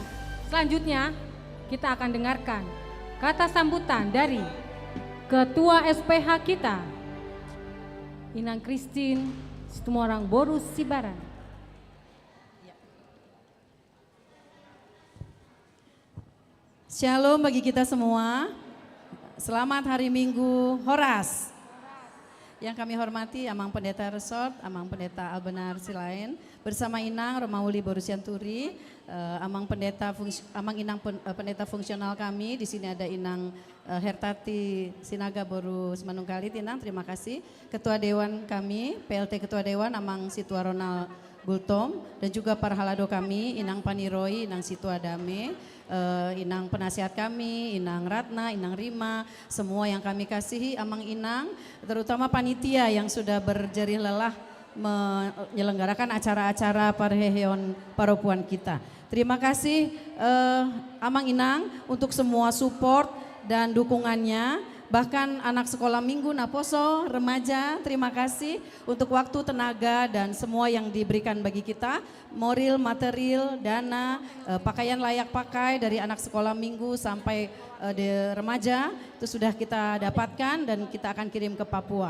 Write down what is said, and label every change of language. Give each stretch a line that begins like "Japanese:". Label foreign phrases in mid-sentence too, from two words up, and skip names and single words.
Indonesian: Selanjutnya kita akan dengarkan kata sambutan dari Ketua SPH kita, Inang Christine Situmorang Boru Sibaran. Shalom bagi kita semua. Selamat Hari Minggu Horas. Yang kami hormati Amang Pendeta Resort, Amang Pendeta Albenar Silain, bersama Inang Romauli Boru Sianturi,
Batak Toba: Amang Inang
Indonesian: Pendeta fungsional kami. Di sini ada Inang Hertati Sinaga Boru Semanungkalit. Inang, terima kasih. Ketua Dewan kami, PLT Ketua Dewan Amang Situa Ronald Bultom, dan juga para halado kami, Inang Paniroi, Inang Situa Dame, Inang penasihat kami, Inang Ratna, Inang Rima, semua yang kami kasihi,
Batak Toba: Amang Inang,
Indonesian: terutama panitia yang sudah berjerih lelah menyelenggarakan acara-acara Parheheon Paropuan kita. Terima kasih
Batak Toba: Amang Inang
Indonesian: untuk semua support dan dukungannya bahkan anak sekolah minggu, Naposo, remaja, terima kasih untuk waktu, tenaga, dan semua yang diberikan bagi kita, moral, material, dana, pakaian layak pakai dari anak sekolah minggu sampai di remaja, itu sudah kita dapatkan dan kita akan kirim ke Papua.